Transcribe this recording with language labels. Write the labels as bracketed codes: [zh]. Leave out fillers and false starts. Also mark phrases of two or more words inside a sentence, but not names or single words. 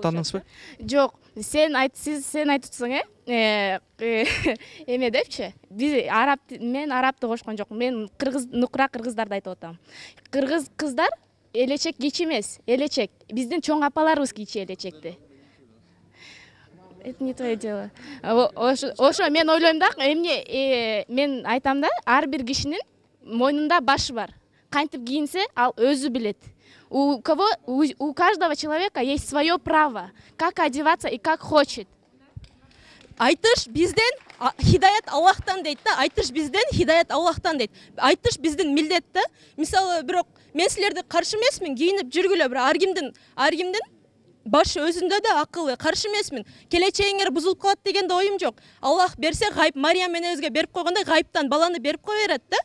[ky] Канаттандыңызбы? Жок, сен айтыпсың эме депчи. Мен арабты кошкон жокмун. Мен нукра кыргыздарды айтып атам. Кыргыз кыздар элечек кийчү эмес, элечек. Биздин чоң апаларыбыз кийчү элечекти. [ru] Это не твое дело. [ky] Ошо мен ойлойм да, эмне мен айтам да, ар бир кишинин мойнунда башы бар. Кантип кийинсе, ал өзү билет. [ru] У каждого человека есть свое право, как одеваться и как хочет. [ky] Айтыш бизден хидаят Аллахтан дейт да. Айтыш бизден хидаят Аллахтан дейт. Айтыш биздин милдет да. Мисалы, бирок мен силерди каршы эмесмин, кийинип жүргүлө, бирок ар кимдин башы өзүндө да акылы, каршы эмесмин. Келечегиңер бузулуп калат дегенде оюм жок. Аллах берсе гайып, Мариям менебизге берип койгондой гайыптан баланы берип кое берет да.